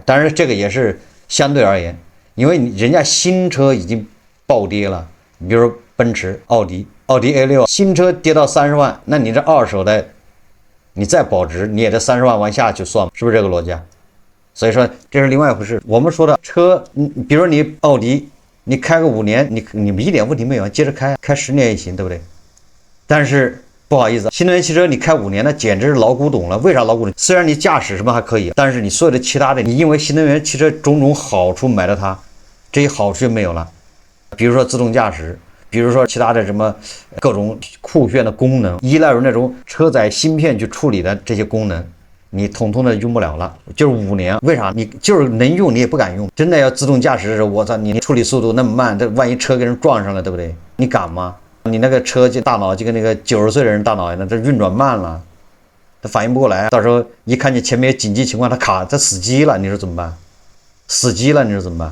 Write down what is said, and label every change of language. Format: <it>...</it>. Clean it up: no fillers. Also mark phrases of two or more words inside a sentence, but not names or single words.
<zh>當然，這個也是相對而言，因為人家新車已經暴跌了，比如奔馳、奧迪 A6 新車跌到30萬，那你這二手的，你再保值，你也得30萬往下去算，是不是這個邏輯啊？所以說這是另外一回事。我們說的車，比如你奧迪，你開個5年，你一點問題沒有，接着開10 年也行，對不對？但是不好意思，新能源汽車你開5年，那簡直是老古董了。为啥老古董？虽然你駕駛什麼還可以，但是你所有的其他的，你因為新能源汽車種種好處買了它，這些好處就沒有了。比如說自動駕駛，比如說其他的什麼各種酷炫的功能，依賴於那種車載芯片去處理的這些功能，你統統的用不了了。就是5年，為啥？你就是能用你也不敢用。真的要自動駕駛的時候，我操，你處理速度那麼慢，這萬一車跟人撞上了，對不對？你敢嗎？你那個車就大腦就跟那個90歲的人大腦一樣，這運轉慢了，他反應不過來，到時候一看見前面有緊急情況，他死機了，你說怎麼辦？死機了，你說怎麼辦？</zh>